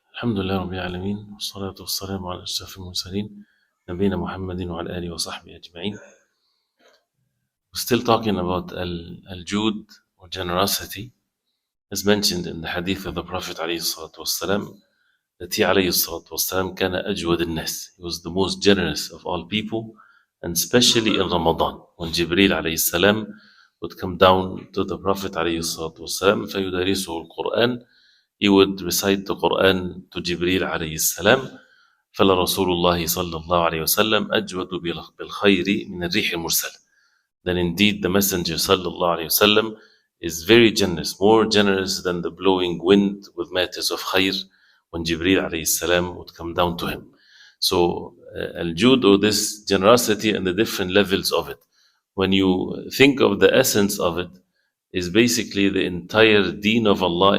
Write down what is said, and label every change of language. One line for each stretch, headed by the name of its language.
Arabic: الحمد لله رب العالمين والصلاة والسلام على أشرف المرسلين نبينا محمد وعلى آله وصحبه أجمعين.
English: We're still talking about Al-Jud or generosity, as mentioned in the hadith of the Prophet عليه الصلاة والسلام, that he
Arabic: عليه الصلاة والسلام كان أجود الناس.
English: He was the most generous of all people, and especially in Ramadan, when Jibreel عليه السلام would come down to the Prophet عليه الصلاة والسلام
Arabic: فيدرسه القرآن.
English: He would recite the Quran to Jibreel عليه السلام.
Arabic: فلرسول الله صلى الله عليه وسلم أجود بالخير من الريح المرسلة.
English: Then indeed the Messenger صلى الله عليه وسلم is very generous, more generous than the blowing wind with matters of khayr, when Jibreel عليه السلام would come down to him. So Al-Jud, or this generosity and the different levels of it, when you think of the essence of it, is basically the entire deen of Allah.